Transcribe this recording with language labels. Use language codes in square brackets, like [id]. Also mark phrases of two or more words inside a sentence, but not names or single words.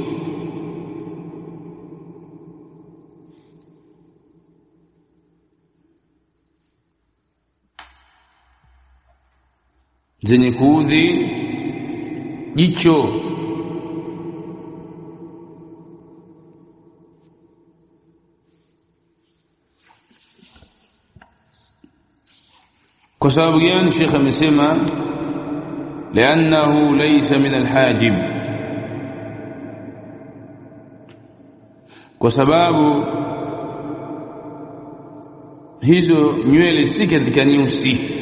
[sw] zenye kuudhi jicho kwa sababu gani Sheikh amesema [ar] لانه ليس من الحاجب [sw] kwa sababu hizo nywele si katika nyusi